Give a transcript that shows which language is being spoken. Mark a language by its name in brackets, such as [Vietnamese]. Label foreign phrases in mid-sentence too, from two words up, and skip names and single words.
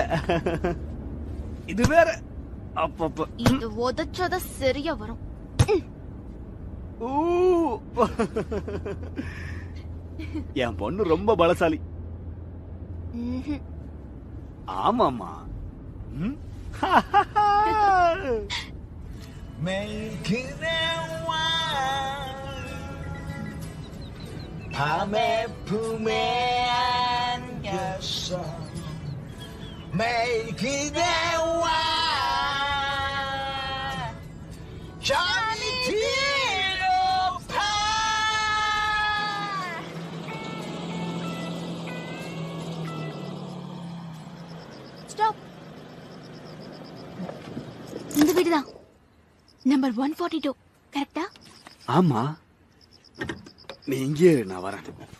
[Tamil] இது வேற அப்பப்ப இது உதச்சத சரியா வரும். என் பொண்ணு ரொம்ப பலசாலி. ம்ஹும். ஆமாமா. ம்? [Korean] 밤에 품에 안겼어 매일 그대와 잠이 들어파 [Tamil] ஸ்டாப். இந்த வீடுதான் நம்பர் 142. கரெக்டா? ஆமா. நீ இங்கே இரு, நான் வரேன்.